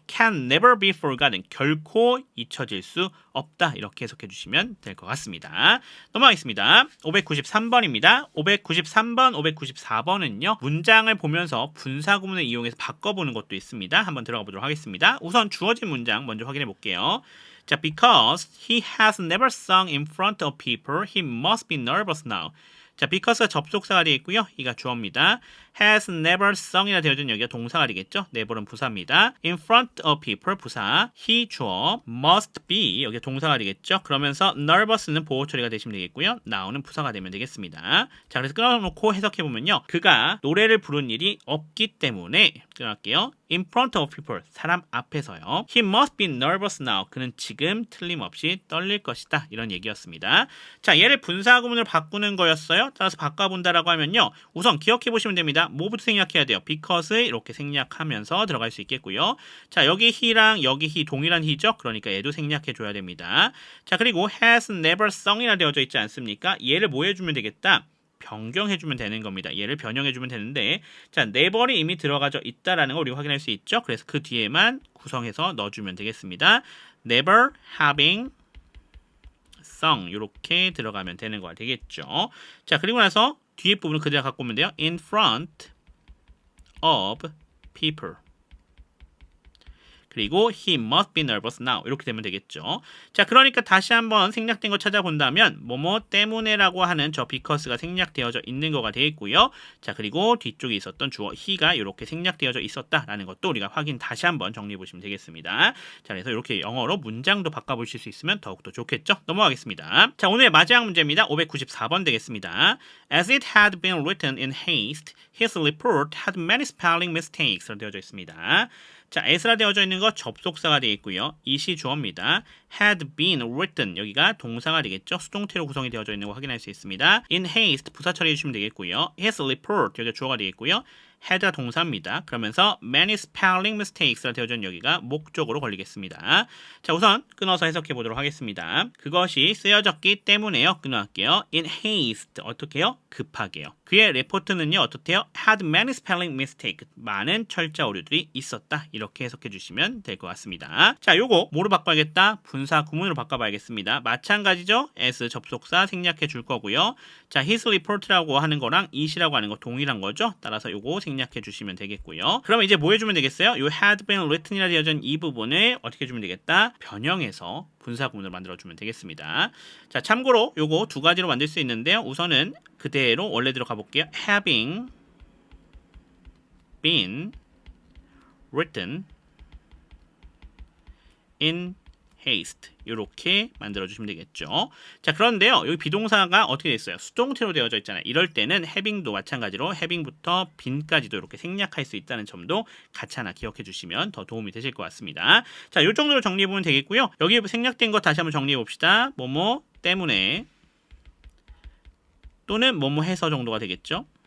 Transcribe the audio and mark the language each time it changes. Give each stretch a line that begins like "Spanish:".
English: can never be forgotten.
Korean: 결코 잊혀질 수 없다. 이렇게 해석해 주시면 될 것 같습니다. 넘어가겠습니다. 593번입니다. 593번, 594번은요. 문장을 보면서 분사 구문을 이용해서 바꿔보는 것도 있습니다. 한번 들어가 보도록 하겠습니다. 우선 주어진 문장 먼저 확인해 볼게요.
English: 자, because he has never sung in front of people, he must be nervous now.
Korean: 자, because가 접속사가 되어 있고요. 이가 주어입니다. has never sung이라 되어진 여기가 동사가 되겠죠. never은 부사입니다.
English: in front of people
Korean: 부사, he 주어, must be 여기 동사가 되겠죠. 그러면서 nervous는 보호 처리가 되시면 되겠고요. now는 부사가 되면 되겠습니다. 자, 그래서 끊어놓고 해석해 보면요. 그가 노래를 부른 일이 없기 때문에 끊어갈게요.
English: in front of people 사람 앞에서요. he must be nervous now
Korean: 그는 지금 틀림없이 떨릴 것이다. 이런 얘기였습니다. 자, 얘를 분사 구문으로 바꾸는 거였어요. 따라서 바꿔본다라고 하면요. 우선 기억해 보시면 됩니다. 되겠습니다. 뭐부터 생략해야 돼요? because 이렇게 생략하면서 들어갈 수 있겠고요. 자, 여기 he랑 여기 he 동일한 he죠? 그러니까 얘도 생략해 줘야 됩니다. 자, 그리고 has never sung이라 되어져 있지 않습니까? 얘를 뭐 해주면 되겠다? 변경해주면 되는 겁니다. 얘를 변형해주면 되는데, 자, never이 이미 들어가져 있다라는 걸 우리가 확인할 수 있죠? 그래서 그 뒤에만 구성해서 넣어주면 되겠습니다.
English: never having sung
Korean: 이렇게 들어가면 되는 거 되겠죠. 자, 그리고 나서 뒤에 부분을 그대로 갖고 오면 돼요.
English: in front of people. 그리고 he must be nervous now 이렇게 되면 되겠죠.
Korean: 자, 그러니까 다시 한번 생략된 거 찾아본다면 뭐뭐 때문에라고 하는 저 because가 생략되어져 있는 거가 되겠고요. 자, 그리고 뒤쪽에 있었던 주어 he가 이렇게 생략되어져 있었다라는 것도 우리가 확인 다시 한번 정리해 보시면 되겠습니다. 자, 그래서 이렇게 영어로 문장도 바꿔보실 수 있으면 더욱더 좋겠죠. 넘어가겠습니다. 자, 오늘의 마지막 문제입니다. 594번 되겠습니다.
English: As it had been written in haste, his report had many spelling mistakes 로 되어져 있습니다.
Korean: 자, as라 되어져 있는 거 접속사가 되어 있고요. it이 주어입니다. had been written 여기가 동사가 되겠죠. 수동태로 구성이 되어져 있는 거 확인할 수 있습니다. in haste 부사 처리해 주시면 되겠고요.
English: his report
Korean: 여기가 주어가 되겠고요. had가 동사입니다. 그러면서
English: many spelling mistakes
Korean: 라 되어져 있는 여기가 목적으로 걸리겠습니다. 자, 우선 끊어서 해석해 보도록 하겠습니다. 그것이 쓰여졌기 때문에요. 끊어갈게요. in haste 어떻게 해요? 급하게요. 그의 레포트는요 어떻대요?
English: had many spelling mistakes
Korean: 많은 철자 오류들이 있었다. 이렇게 해석해 주시면 될 것 같습니다. 자, 요거 뭐로 바꿔야겠다? 분사 구문으로 바꿔봐야겠습니다. 마찬가지죠? as 접속사 생략해 줄 거고요. 자, his report라고 하는 거랑 it이라고 하는 거 동일한 거죠? 따라서 요거 생략해 주시면 되겠고요. 그러면 이제 뭐 해주면 되겠어요? 요 had been written이라 되어져 있는 이 부분을 어떻게 해주면 되겠다? 변형해서 분사 구문을 만들어주면 되겠습니다. 자, 참고로 요거 두 가지로 만들 수 있는데요. 우선은 그대로 원래대로 가볼게요.
English: having been written in haste
Korean: 이렇게 만들어주시면 되겠죠. 자, 그런데요. 여기 비동사가 어떻게 됐어요? 수동태로 되어져 있잖아요. 이럴 때는 having도 마찬가지로 having부터 been까지도 이렇게 생략할 수 있다는 점도 같이 하나 기억해 주시면 더 도움이 되실 것 같습니다. 자, 이 정도로 정리해보면 되겠고요. 여기 생략된 거 다시 한번 정리해봅시다. 뭐뭐 때문에 또는 뭐뭐 해서 정도가 되겠죠.